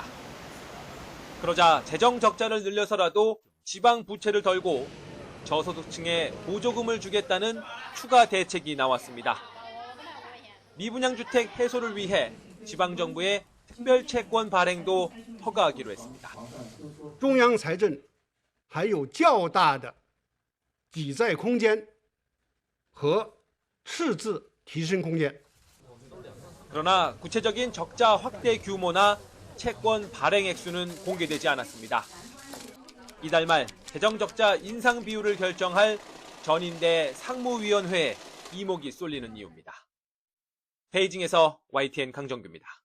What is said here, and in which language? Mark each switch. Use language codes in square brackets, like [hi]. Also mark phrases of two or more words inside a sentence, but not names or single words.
[ko] 그러자 재정 적자를 늘려서라도 지방 부채를 덜고 저소득층에 보조금을 주겠다는 추가 대책이 나왔습니다. 미분양주택 해소를 위해 지방정부의 특별채권 발행도 허가하기로 했습니다. [zh] 中央财政还有较大的抵债空间和赤字提升空间. [ko] 그러나 구체적인 적자 확대 규모나 채권 발행 액수는 공개되지 않았습니다. 이달 말 재정 적자 인상 비율을 결정할 전인대 상무위원회에 이목이 쏠리는 이유입니다. 베이징에서 YTN 강정규입니다.